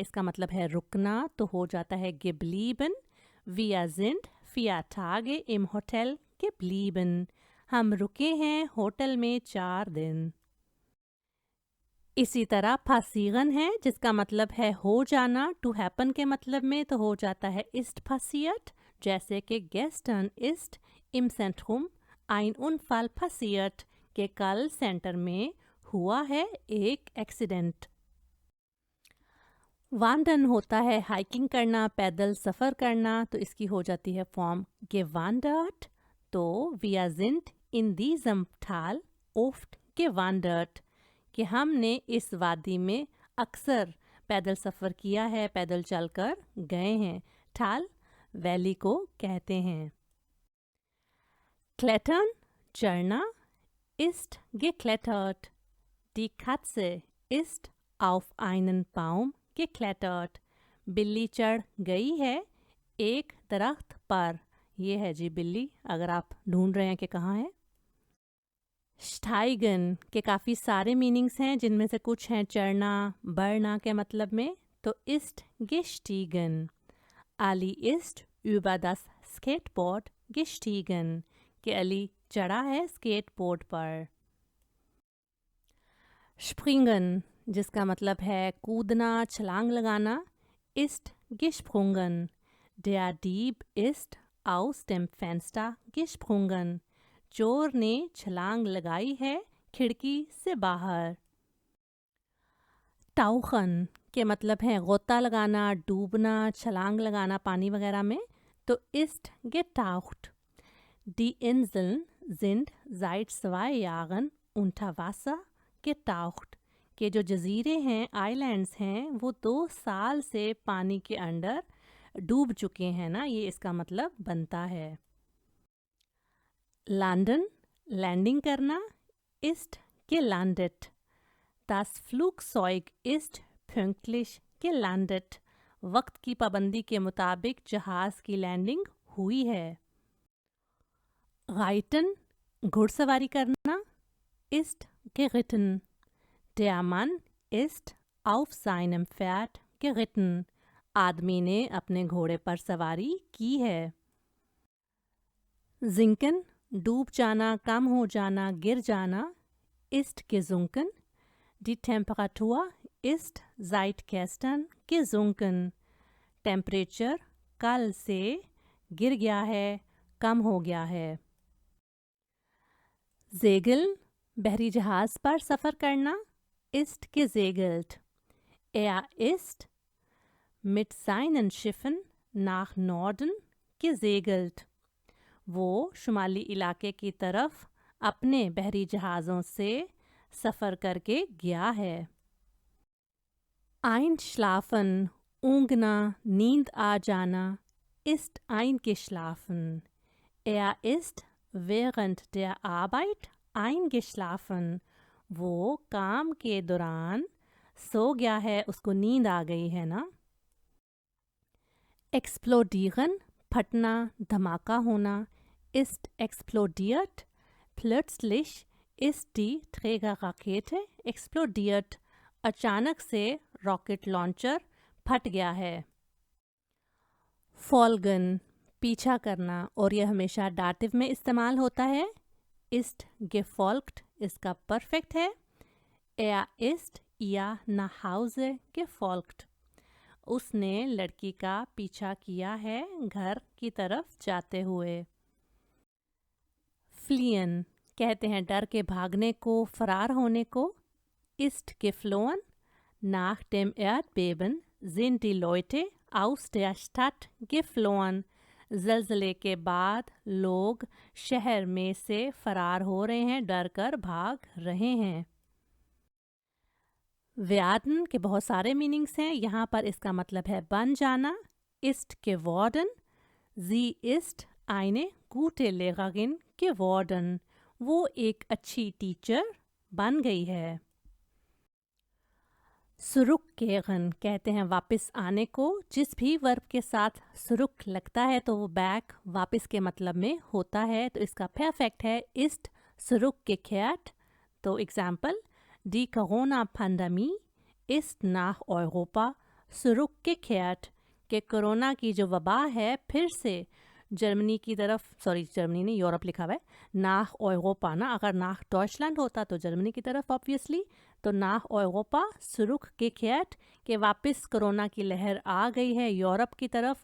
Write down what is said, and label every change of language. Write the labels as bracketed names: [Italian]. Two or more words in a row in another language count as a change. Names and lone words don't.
[Urdu] اس کا مطلب ہے رکنا، تو ہو جاتا ہے geblieben। [German] Wir sind 4 Tage im Hotel geblieben। [Urdu] ہم رکے ہیں ہوٹل میں 4 دن. اسی طرح passieren ہے، جس کا مطلب ہے ہو جانا, [English] to happen [Urdu] کے مطلب میں، تو ہو جاتا ہے [German] ist passiert। [Urdu] جیسے کہ [German] gestern ist im Zentrum ein Unfall passiert, [Urdu] کہ کل سینٹر میں ہوا ہے ایک ایکسیڈنٹ. वांडन ہوتا ہے ہائیکنگ کرنا، پیدل سفر کرنا، تو اس کی ہو جاتی ہے فارم gewandert। [German] तो wir sind in diesem Tal oft gewandert, [Urdu] کہ ہم نے اس وادی میں اکثر پیدل سفر کیا ہے، پیدل چل کر گئے ہیں. ठाल ویلی کو کہتے ہیں. klettern, चढ़ना, [German] ist geklettert। Die Katze ist auf einen Baum geklettert। [Urdu] بلی چڑھ گئی ہے ایک درخت پر یہ ہے جی بلی، اگر آپ ڈھونڈ رہے ہیں کہ کہاں ہے. स्टाइगन کے کافی سارے مینِنگز ہیں، جن میں سے کچھ ہیں چڑھنا، بڑھنا کے مطلب میں. [German] तो इस्ट gestiegen, अली इस्ट über das Skateboard gestiegen, [Urdu] کہ علی چڑھا ہے اسکیٹ بورڈ پر. स्प्रिंगन, جس کا مطلب ہے کودنا، چھلانگ لگانا, [German] ist gesprungen, der Dieb ist aus dem Fenster gesprungen, [Urdu] چور نے چھلانگ لگائی ہے کھڑکی سے باہر. टाउखन کے مطلب ہے غوطہ لگانا، ڈوبنا، چھلانگ لگانا پانی وغیرہ میں. [German] तो ist getaucht, die Inseln sind seit 2 Jahren unter Wasser getaucht, [Urdu] کہ جو جزیرے ہیں، آئی لینڈز ہیں، وہ 2 سال سے پانی کے اندر ڈوب چکے ہیں نا، یہ اس کا مطلب بنتا ہے. लंदन, لینڈنگ کرنا, [German] ist gelandet, das Flugzeug ist pünktlich gelandet, [Urdu] وقت کی پابندی کے مطابق جہاز کی لینڈنگ ہوئی ہے. राइटन, گھڑسواری کرنا, [German] ist geritten, der Mann ist auf seinem Pferd geritten, [Urdu] آدمی نے اپنے گھوڑے پر سواری کی ہے. जिंकन, ڈوب جانا، کم ہو جانا، گر جانا, [German] ist gesunken, die Temperatur ist seit gestern gesunken, [Urdu] ٹمپریچر کل سے گر گیا ہے، کم ہو گیا ہے. जेगल, بحری جہاز پر سفر کرنا, [German] ist gesegelt, er ist mit seinen Schiffen nach Norden gesegelt, [Urdu] وہ شمالی علاقے کی طرف اپنے بحری جہازوں سے سفر کر کے گیا ہے. einschlafen, اونگھنا، نیند آ جانا, [German] ist eingeschlafen, er ist während der Arbeit eingeschlafen, [Urdu] وہ کام کے دوران سو گیا ہے، اس کو نیند آ گئی ہے نا. explodieren, پھٹنا، دھماکا ہونا, [German] ist explodiert, plötzlich ist die Trägerrakete explodiert, [Urdu] اچانک سے [English] rocket launcher [Urdu] پھٹ گیا ہے. folgen, پیچھا کرنا، اور یہ ہمیشہ ڈاٹیو میں استعمال ہوتا ہے. [German] ist gefolgt [Urdu] اس کا پرفیکٹ ہے. [German] er ist ihr nach Hause gefolgt, [Urdu] اس نے لڑکی کا پیچھا کیا ہے گھر کی طرف جاتے ہوئے. फ्लियन, کہتے ہیں ڈر کے بھاگنے کو، فرار ہونے کو. [German] ist geflohen, nach dem Erdbeben sind die Leute aus der Stadt geflohen, [Urdu] زلزلے کے بعد لوگ شہر میں سے فرار ہو رہے ہیں، ڈر کر بھاگ رہے ہیں. werden کے بہت سارے مینِنگز ہیں، یہاں پر اس کا مطلب ہے بن جانا. [German] ist geworden, sie ist eine gute Lehrerin geworden, [Urdu] وہ ایک اچھی ٹیچر بن گئی ہے. [German] zurück kehren, [Urdu] کہتے ہیں واپس آنے کو، جس بھی ورب کے ساتھ सुरुक لگتا ہے تو وہ بیک، واپس کے مطلب میں ہوتا ہے. تو اس کا پرفیکٹ ہے [German] ist zurückgekehrt। [Urdu] تو ایگزامپل, [German] die Corona-Pandemie ist nach Europa zurückgekehrt, [Urdu] کہ کورونا کی جو وبا ہے پھر سے جرمنی کی طرف، سوری جرمنی نہیں، یورپ لکھا ہوا ہے, [German] nach Europa [Urdu] نا، اگر [German] nach Deutschland [Urdu] ہوتا تو جرمنی کی طرف آبویئسلی، تو [German] nach Europa zurückgekehrt, [Urdu] کہ واپس کورونا کی لہر آ گئی ہے یورپ کی طرف.